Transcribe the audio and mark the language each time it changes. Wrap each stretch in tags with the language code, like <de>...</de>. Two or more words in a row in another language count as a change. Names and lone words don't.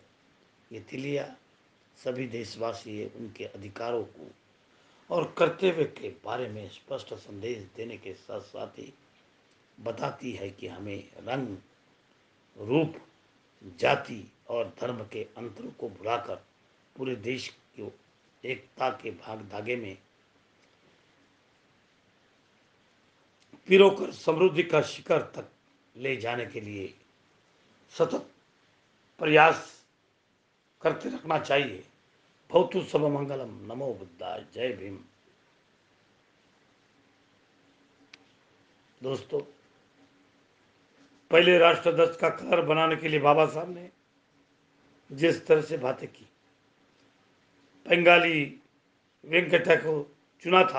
<hi>ये तिलियां सभी देशवासी उनके अधिकारों को और कर्तव्य के बारे में स्पष्ट संदेश देने के साथ साथ ही बताती है कि हमें रंग, रूप, जाति और धर्म के अंतरों को भुलाकर पूरे देश को एकता के भाग धागे में पिरोकर समृद्धि का शिखर तक ले जाने के लिए सतत प्रयास करते रखना चाहिए।</hi> <pi>भवतु सब मंगलम। नमो बुद्धाय।</pi> <hi>जय भीम। दोस्तों, पहले राष्ट्रध्वज का कलर बनाने के लिए बाबा साहब ने जिस तरह से बातें की, बंगाली वेंकटा को चुना था।</hi>